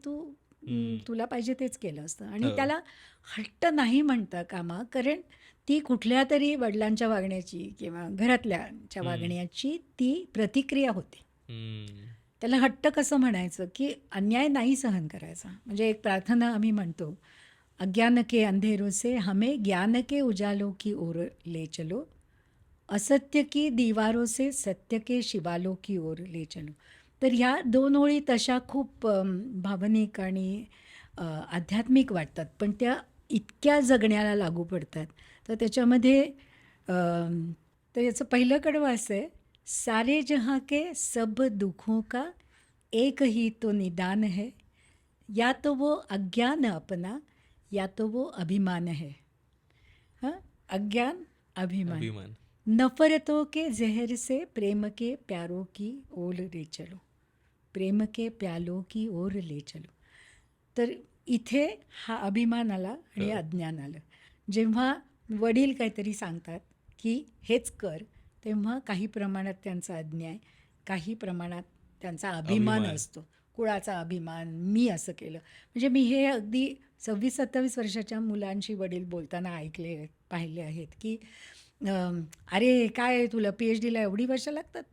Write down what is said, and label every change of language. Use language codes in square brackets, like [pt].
[mr] हं. तुला पाहिजे तेच केलं असतं आणि हो. त्याला हट्ट नाही म्हणता कामा कारण ती कुठल्या तरी वडिलांच्या वागण्याची किंवा घरातल्यांच्या हं. वागण्याची ती प्रतिक्रिया होती. हं. त्याला हट्ट कसं म्हणायचं की अन्याय नाही सहन करायचा. म्हणजे एक प्रार्थना आम्ही म्हणतो, [hi] अज्ञान के अंधेरों से हमें ज्ञान के उजालों की ओर ले चलो, असत्य की दीवारों से सत्य के शिवालों की ओर ले चलो. [mr] तर ह्या 2 ओळी तशा खूप भावनिक आणि आध्यात्मिक वाटतात. पण त्या इतक्या जगण्याला लागू पडतात. तर त्याच्यामध्ये तर याचं पहिलं कडवं असं आहे, [hi] सारे जहाँ के सब दुखों का एक ही तो निदान है, या तो वो अज्ञान अपना, या तो वो अभिमान है. हाँ, अज्ञान, अभिमान. अभिमान. नफरतों के जहर से प्रेम के प्यारों की ओर ले चलो, प्रेम के प्यालों की ओर ले चलो. [mr] तर इथे हा अभिमान आला आणि हो. अज्ञान आलं. जेव्हा वडील काहीतरी सांगतात की हेच कर, तेव्हा काही प्रमाणात त्यांचा अन्याय, काही प्रमाणात त्यांचा अभिमान अभिमान. असतो. कुळाचा अभिमान, मी असं केलं. म्हणजे मी हे अगदी 26-27 वर्षाच्या मुलांशी वडील बोलताना ऐकले, पाहिले आहेत की "अरे काय तुला PhDला एवढी वर्ष लागतात?